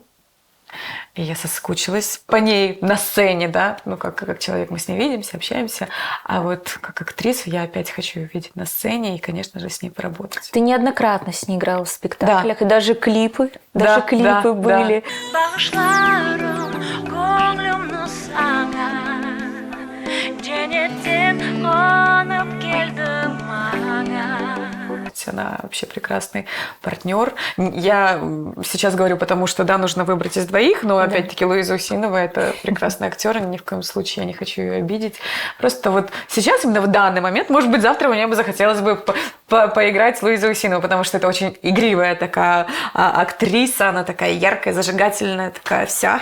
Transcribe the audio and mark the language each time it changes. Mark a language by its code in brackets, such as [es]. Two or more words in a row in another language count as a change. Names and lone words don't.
[ru] И я соскучилась по ней на сцене, да, ну как человек мы с ней видимся, общаемся, а вот как актрису я опять хочу ее видеть на сцене и, конечно же, с ней поработать. Ты неоднократно с ней играла в спектаклях, Да. и даже клипы, Да, да, были. [tr] Bağışlarım gönlümü sana Cennetten konup geldim bana [ru] Она вообще прекрасный партнер. Я сейчас говорю, потому что, да, нужно выбрать из двоих, но, опять-таки, Луиза Усинова – это прекрасный актер, и ни в коем случае я не хочу ее обидеть. Просто вот сейчас, именно в данный момент, может быть, завтра мне бы захотелось бы поиграть с Луизой Усиновой, потому что это очень игривая такая актриса, она такая яркая, зажигательная, такая вся.